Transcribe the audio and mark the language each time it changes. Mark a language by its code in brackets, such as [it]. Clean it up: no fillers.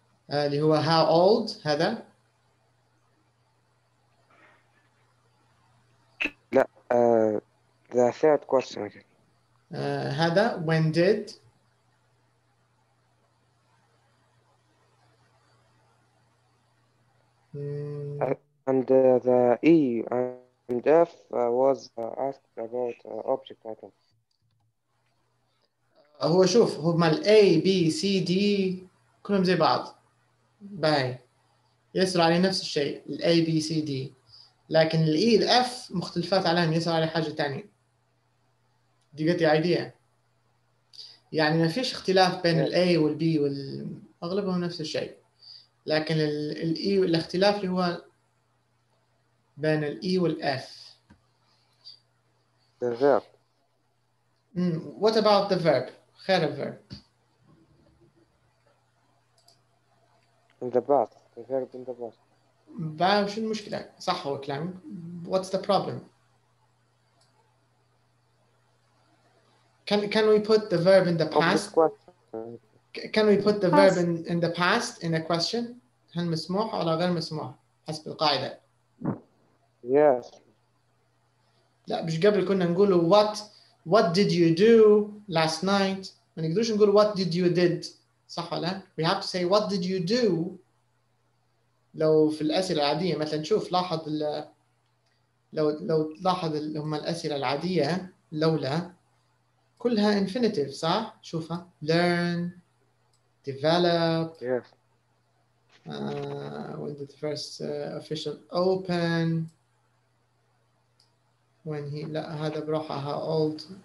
[ar] اللي هو [en] how old [ar] هذا؟ لا [en] the third question. [ar] هذا [en] when did and the E and F was asked about object item. [ar] هو شوف هما ال A B C D كلهم زي بعض باي يسأل عليه نفس الشيء ال A B C D لكن ال E ال F مختلفات عليهم يسأل عليه حاجة تانية. [en] Do you get the idea؟ [ar] يعني ما فيش اختلاف بين ال A وال B أغلبهم نفس الشيء لكن ال E الاختلاف اللي هو بين ال E وال F. [en] The verb. What about the verb? [ar] خير [en] الverb. In the past. The verb in the past. [ar] بقى وش المشكلة؟ صح هو كلامك. [en] What's the problem? Can we put the verb in the past? Can we put the verb in the past in a question? [ar] هل مسموح ولا غير مسموح حسب القاعدة؟ [en] Yes. [ar] لا مش قبل كنا نقوله [en] what did you do last night؟ [ar] ما نقدرش نقول [en] what did you did [ar] صح ولا؟ [en] We have to say what did you do. [ar] لو في الأسئلة العادية مثلا شوف لاحظ لو تلاحظ اللي هم الأسئلة العادية لولا كلها infinitive صح؟ شوفها learn, develop, [en] Yes. when did the first official open, when he [ar] لا هذا بروحها [en] how old.